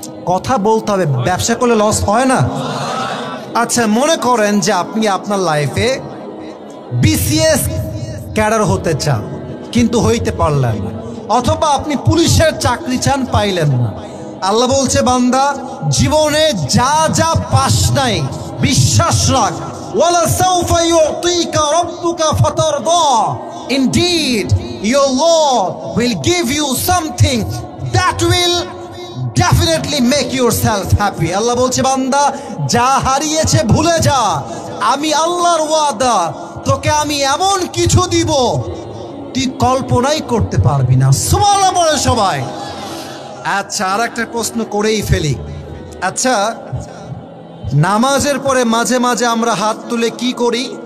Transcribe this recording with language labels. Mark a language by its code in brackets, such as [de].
[bn] কথা বলতে হবে, ব্যবসা করলে লস হয় না? আচ্ছা মনে করেন যে আপনি আপনার লাইফে বিসিএস ক্যাডার হতে চান কিন্তু হইতে পারলেন না, অথবা আপনি পুলিশের চাকরি চান পাইলেন না। আল্লাহ বলছে বান্দা জীবনে যা যা পাস নাই বিশ্বাস রাখ, [ar] ওয়ালা সাউফা ইউতিকা রাব্বুকা ফাতারদা। [en] Indeed, your Lord will give you something that will definitely make yourself happy. [bn] আল্লাহ বলছে বান্দা যা হারিয়েছে ভুলে যা, আমি আল্লাহর ওয়াদা তোকে আমি এমন কিছু দিব তুই কল্পনাই করতে পারবি না। সুবহানাল্লাহ বলে সবাই। আচ্ছা আর একটা প্রশ্ন করেই ফেলি। আচ্ছা নামাজের পরে মাঝে মাঝে আমরা হাত তুলে কি করি?